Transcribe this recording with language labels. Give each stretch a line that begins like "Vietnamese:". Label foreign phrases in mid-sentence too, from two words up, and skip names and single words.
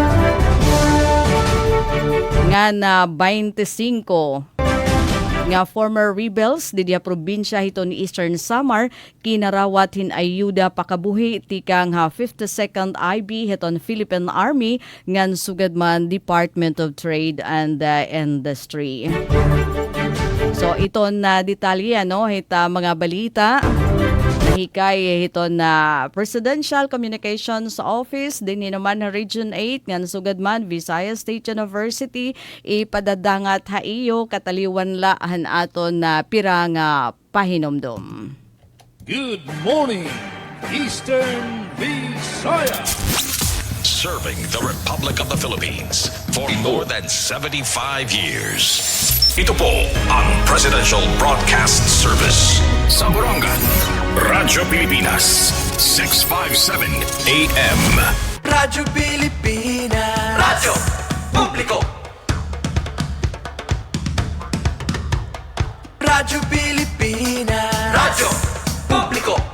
Waray: Nga na 25 nga former rebels didiya probinsya hito ni Eastern Samar kinarawat hin ayuda pakabuhi tikang 52nd IB hiton Philippine Army ngan sugad man Department of Trade and Industry. So iton na detalye no hita mga balita hikay ito na Presidential Communications Office din naman na Region 8 ngan sugad man Visayas State University ipadadangat haiyo kataliwan laahan aton na piranga pahinomdom.
English: Good morning, Eastern Visayas. Serving the Republic of the Philippines for more than 75 years.
Filipino: Ito po ang Presidential Broadcast Service sa Borongan, Radyo Pilipinas, 657 AM. Radyo Pilipinas, Radyo Publiko. Radyo Pilipinas, Radyo Publiko.